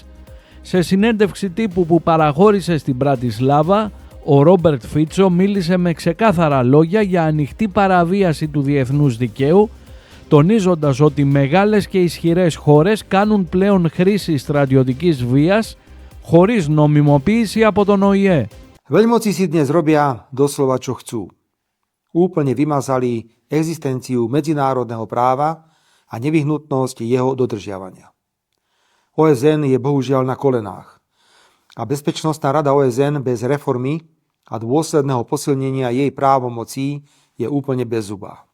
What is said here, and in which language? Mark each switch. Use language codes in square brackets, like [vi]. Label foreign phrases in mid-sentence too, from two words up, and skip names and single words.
[el] Σε συνέντευξη τύπου που παραχώρησε στην Πρατισλάβα, ο Ρόμπερτ Φίτσο μίλησε με ξεκάθαρα λόγια για ανοιχτή παραβίαση του διεθνούς δικαίου, τονίζοντας ότι μεγάλες και ισχυρές χώρες κάνουν πλέον χρήση στρατιωτικής βίας χωρίς νομιμοποίηση από τον ΟΗΕ. [sk] Veľmoci si dnes robia doslova čo chcú. Úplne vymazali existenciu medzinárodného práva a nevyhnutnosť jeho dodržiavania. OSN je bohužiaľ na kolenách a Bezpečnostná rada OSN bez reformy a dôsledného posilnenia jej právomocí je úplne bezzubá.